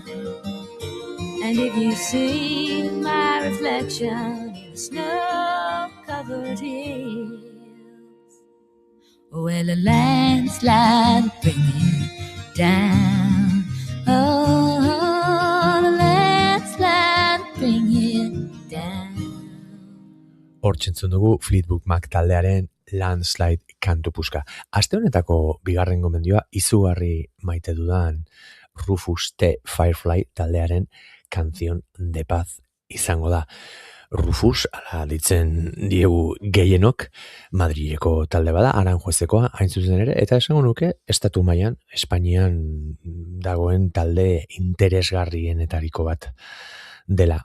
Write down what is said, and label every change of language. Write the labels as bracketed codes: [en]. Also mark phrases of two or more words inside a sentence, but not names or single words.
[en] And if you see my reflection in the snow-covered hills, well, the landslide bring it down. Oh, the landslide bring it down. [eu] Hortzentzun dugu Fleetwood Mac taldearen Landslide kantu puska. Aste honetako bigarren gomendioa izugarri maite dudan Rufus T. Firefly taldearen Canción de Paz izango da. Rufus, ala ditzen diegu gehienok, Madrileko talde bada, Aranjuezekoa, hain zuzen ere, eta esango nuke, estatu mailan Espainian dagoen talde interesgarrienetariko bat dela.